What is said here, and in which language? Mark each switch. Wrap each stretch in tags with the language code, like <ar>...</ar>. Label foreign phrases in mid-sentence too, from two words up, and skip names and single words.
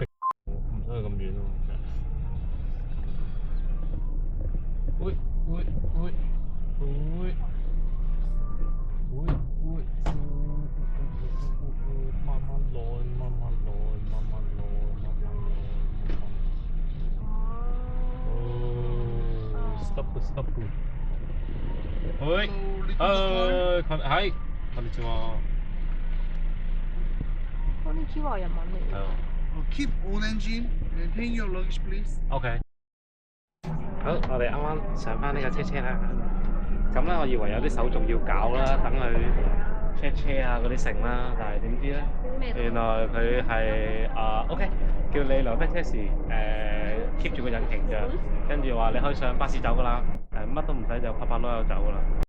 <yue>唔想去咁遠咯。會，慢慢來。stop。</yue> <ja>はい、こんにちは。</ja> <yue>こんにちは日文嚟嘅。</yue> <en>Keep on engine and hang your luggage, please.</en> <yue>OK。好，我哋啱啱上翻呢架車啦。咁咧，我以為有啲手續要搞啦，等佢 check 車啊嗰啲成啦，但係點知咧，原來佢係OK， 叫你留低車時keep 住個引擎着，跟住話你可以上巴士走噶啦，乜都唔使就拍攞油走噶啦。</yue>